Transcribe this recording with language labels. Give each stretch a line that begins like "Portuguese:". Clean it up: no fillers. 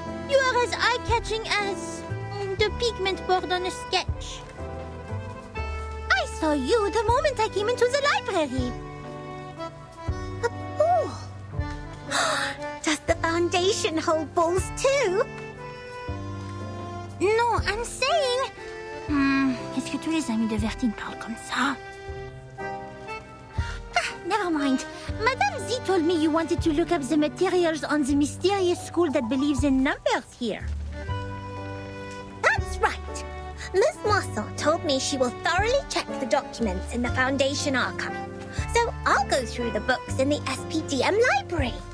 English: You are as eye-catching as the pigment board on a sketch. I saw you the moment I came into the library. A ball? Does the Foundation hold balls too? Non, I'm saying...
French: Est-ce que tous les amis de Vertine parlent comme ça?
English: Never mind. Madame Z told me you wanted to look up the materials on the mysterious school that believes in numbers here. That's right. Miss Mossel told me she will thoroughly check the documents in the Foundation archive. So I'll go through the books in the SPDM library.